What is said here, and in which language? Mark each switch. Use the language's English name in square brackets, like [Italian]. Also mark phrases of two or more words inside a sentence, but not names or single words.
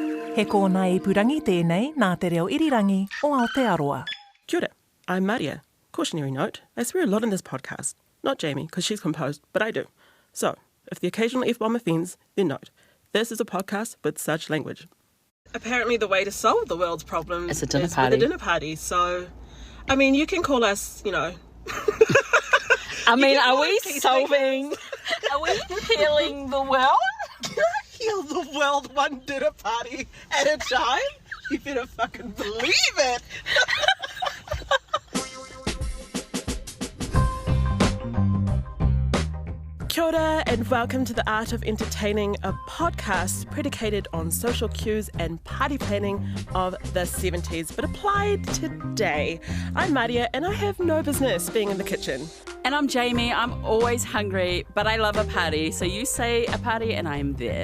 [Māori] He kōna ipurangi tēnei nā te reo irirangi o Aotearoa. Kia ora, [English] I'm Maria. Cautionary note, I swear a lot in this podcast. Not Jamie, because she's composed, but I do. So, if the occasional F-bomb offends, then note. This is a podcast with such language. Apparently the way to solve the world's problems It's a dinner is party. with a dinner party. So, I mean, you can call us, I mean, can are call we it peacemakers. solving... Are we healing the world? heal the world one dinner party at a time? You better fucking believe it. [Māori] Kia ora [English] and welcome to The Art of Entertaining, a podcast predicated on social cues and party planning of the 70s, but applied today. I'm Maria and I have no business being in the kitchen. And I'm Jamie. I'm always hungry, but I love a party. So you say a party and I'm there.